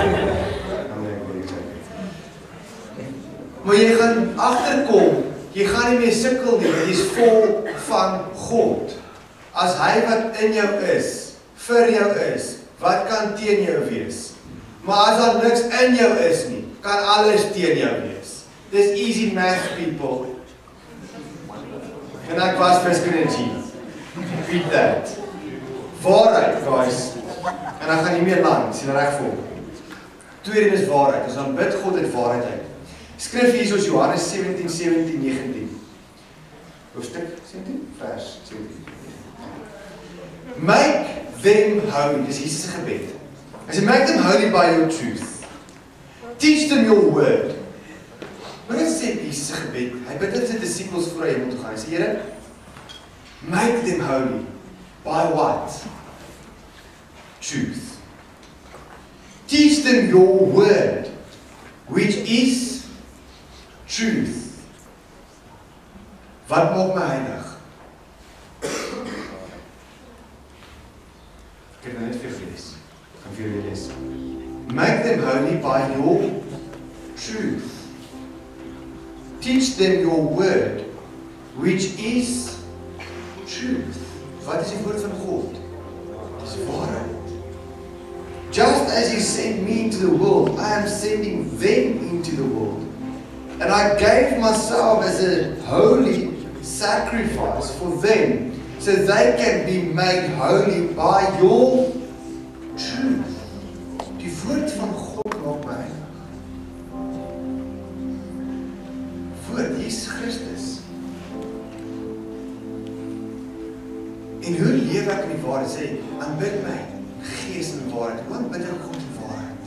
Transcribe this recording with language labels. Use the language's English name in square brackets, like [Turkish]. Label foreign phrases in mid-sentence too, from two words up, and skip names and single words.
[Afrikaans] Maar jy gaan agterkom, jy gaan nie meer sukkel nie, want jy's vol van God. As hy wat in jou is, vir jou is, wat kan teen jou wees? Maar as daar niks in jou is nie, kan alles teen jou wees. [English] Dis easy math, people. [Afrikaans] En ek was miskien 'n G. [English] Read that. [Afrikaans] Waarheid, guys. En dan gaan jy meer land, sien reg voor. Tweede is waarheid. Ons dan bid God uit waarheid uit. Skrif hier soos Johannes 17, 17, 19. Hoofstuk 17, vers 17. [English] Make them holy. [Afrikaans] Dis Jesus se gebed. Hy sê, [English] make them holy by your truth. Teach them your word. [Afrikaans] Maar dit sê Jesus se gebed. Hy bid dit sy disippels voor hy moet gaan. Hy sê, Here, [English] make them holy. By what? Truth. Teach them your word, which is truth. [Afrikaans] Wat maak my heilig? Ek het net vir lees. Kan vir julle lees. [English] Make them holy by your truth. Teach them your word, which is truth. [Afrikaans] Wat is die woord van God? Dis waarheid. [English] Just as you sent me into the world, I am sending them into the world. And I gave myself as a holy sacrifice for them, so they can be made holy by your truth. [Afrikaans] Die woord van God maak my heilig. Woord, Jesus Christus. En hoe leef ek in die waarheid? Sê, aanbid my, gees in waarheid. Hoe aanbid ek God in waarheid?